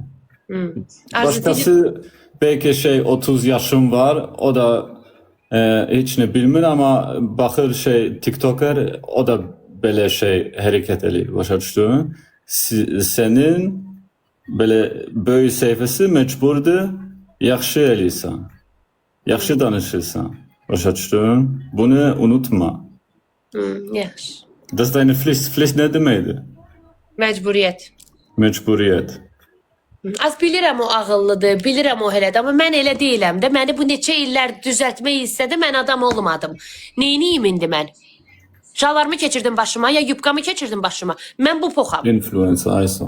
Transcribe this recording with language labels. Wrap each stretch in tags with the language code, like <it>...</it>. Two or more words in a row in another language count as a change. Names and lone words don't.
<az>Başqası belki 30 yaşım var, o da hiç ne bilmir ama baxır TikToker, o da belə hərəkət eləyir, başa düşdün? Sənin belə böyük səhifəsi mecburdur, yaxşı eləyirsən, yaxşı danışırsan, başa düşdün? Bunu unutma. Yaxşı.</az> <de>Das ist deine Pflicht. Pflicht</de> <az>ne deməkdir? Məcburiyyət. Mecburiyet. Az bilirəm o ağıllıdır, bilirəm o elədir, amma mən elə deyiləm də. Məni bu neçə illər düzəltmək istədi, mən adam olmadım. Neyniyim indi mən? Şalvarımı keçirdim başıma, ya yubkamı keçirdim başıma. Mən bu poxam. Influencer Aysa.</az>